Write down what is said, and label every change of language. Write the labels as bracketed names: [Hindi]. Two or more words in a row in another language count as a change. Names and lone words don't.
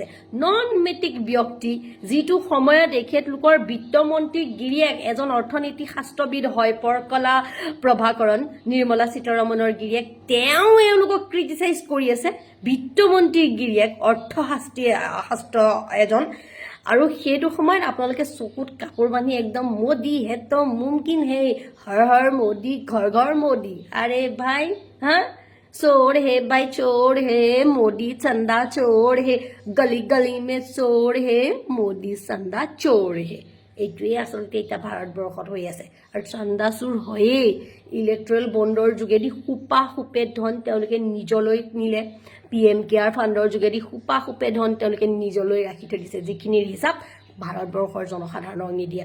[Assamese] নন মেট্ৰিক ব্যক্তি, যিটো সময়ত তেখেতলোকৰ বিত্তমন্ত্ৰী গিৰিয়েক এজন অৰ্থনীতি শাস্ত্ৰবিদ হয়, পৰকলা প্ৰভাকৰণ, নিৰ্মলা সীতাৰমণৰ গিৰিয়েক, তেওঁ এওঁলোকক ক্ৰিটিচাইজ কৰি আছে। বিত্তমন্ত্ৰীৰ গিৰিয়েক শাস্ত্ৰ এজন। আৰু সেইটো সময়ত আপোনালোকে চকুত কাপোৰ বান্ধি একদম [Hindi] मोदी है तो मुमकिन है, हर हर मोदी, घर घर मोदी। अरे भाई चोर है भाई, चोर है मोदी, चंदा चोर है, गली गली में चोर है मोदी, चंदा चोर है। [Assamese] এইটোৱে আচলতে এতিয়া ভাৰতবৰ্ষত হৈ আছে। আৰু চন্দাচুৰ হয়েই। ইলেক্ট্ৰেল বণ্ডৰ যোগেদি সোপে ধন তেওঁলোকে নিজলৈ নিলে। PM কেয়াৰ ফাণ্ডৰ যোগেদি সোপে ধন তেওঁলোকে নিজলৈ ৰাখি থৈ দিছে, যিখিনিৰ হিচাপ ভাৰতবৰ্ষৰ জনসাধাৰণক নিদিয়ে।